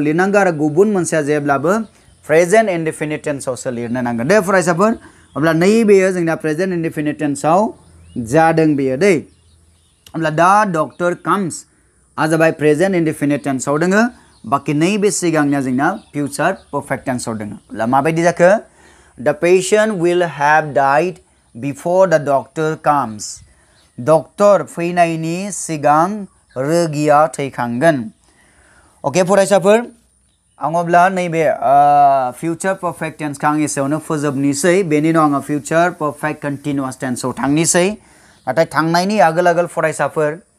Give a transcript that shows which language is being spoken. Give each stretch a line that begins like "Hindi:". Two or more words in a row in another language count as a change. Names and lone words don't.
Bodo: लिरनांगौ आरो गुबुन मोनसेया जेब्लाबो
English: present indefinite tense
Bodo: लिरनो नांगोन दे फरायसाफोर अब्ला नैबेयो जोंना
English: present indefinite tense
Bodo: जादों बेयो दै अब्ला दा
English: doctor comes
Bodo: आ जाबाय
English: present indefinite tense
Bodo: दोङो बाखि नैबे सिगांनिया जोंना
English: future perfect tense
Bodo: दोङो अब्ला माबायदि जाखो
English: the patient will have died before the doctor comes
Bodo: डक्टर फैनायनि सिगां रोगिया थैखांगोन अके फरायसाफोर आं अब्ला नैबे
English: future perfect tense
Bodo: आं एसेयावनो फोजोबनोसै बेनि उनाव आङो
English: future perfect continuous tense
Bodo: थांनोसै नाथाय थांनायनि आगोल फरायसाफोर